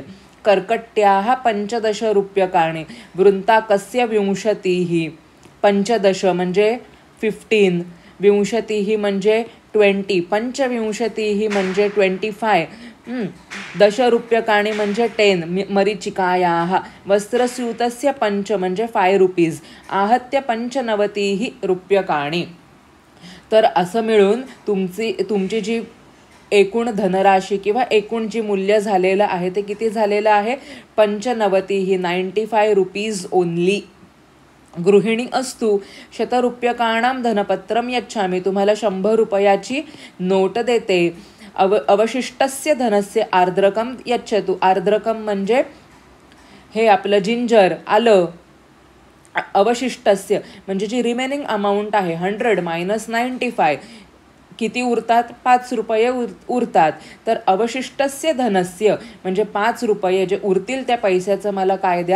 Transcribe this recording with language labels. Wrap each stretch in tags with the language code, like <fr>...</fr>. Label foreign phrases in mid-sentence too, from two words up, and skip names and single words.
<sa>कर्कट्याः 15 रूप्यकाणि. वृंताकस्य 20.</sa> <mr>15 म्हणजे 15. 20 म्हणजे 20. 25 म्हणजे 25. 10 रूप्यकाणि म्हणजे 10.</mr> <sa>मरीचिकायाः.</sa> <mr>वस्त्रस्यूतस्य 5 म्हणजे 5 रुपीज.</mr> <sa>आहत्य 95 रूप्यकाणि.</sa> <mr>तर असं मिळून तुमची जी एकूण धनराशी किंवा एकूण जी मूल्य झालेलं आहे ते किती झालेलं आहे?</mr> <en>95 rupees only.</en> <sa>गृहिणी अस्तु 100 रूप्यकाणां धनपत्रम यच्छामि.</sa> <mr>तुम्हाला 100 रुपयाची नोट देते.</mr> <sa>अवशिष्टस्य धनस्य आर्द्रकम यच्छतु.</sa> <mr>आर्द्रकम म्हणजे हे आपलं जिंजर, आलं. अवशिष्टस्य म्हणजे जी</mr> <en>remaining amount</en> <mr>आहे 100 - 95 किती उरतात? 5 रुपये उरतात. तर</mr> <sa>अवशिष्टस्य धनस्य</sa> <mr>म्हणजे 5 रुपये जे उरतील त्या पैशाचं मला काय द्या?</mr>